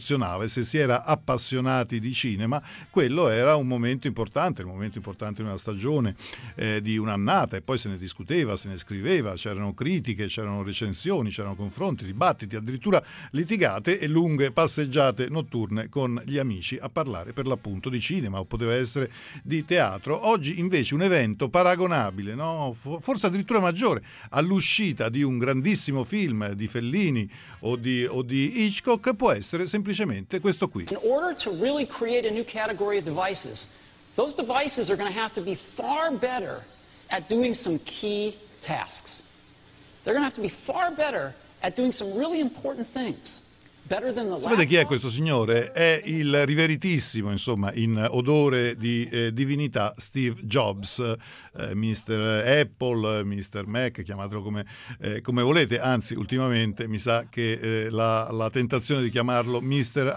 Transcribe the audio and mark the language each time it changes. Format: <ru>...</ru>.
<it>Se si era appassionati di cinema, quello era un momento importante, il momento importante di una stagione, di un'annata, e poi se ne discuteva, se ne scriveva, c'erano critiche, c'erano recensioni, c'erano confronti, dibattiti, addirittura litigate e lunghe passeggiate notturne con gli amici a parlare, per l'appunto, di cinema, o poteva essere di teatro. Oggi invece un evento paragonabile, no? Forse addirittura maggiore, all'uscita di un grandissimo film di Fellini o di Hitchcock, può essere semplicemente questo qui.</it> <en>In order to really create a new category of devices, those devices are going to have to be far better at doing some key tasks. They're going to have to be far better at doing some really important things.</en> <it>Sapete chi è questo signore? È il riveritissimo, insomma, in odore di divinità, Steve Jobs, Mr. Apple, Mr. Mac, chiamatelo come volete. Anzi, ultimamente mi sa che la tentazione di chiamarlo Mr.</it>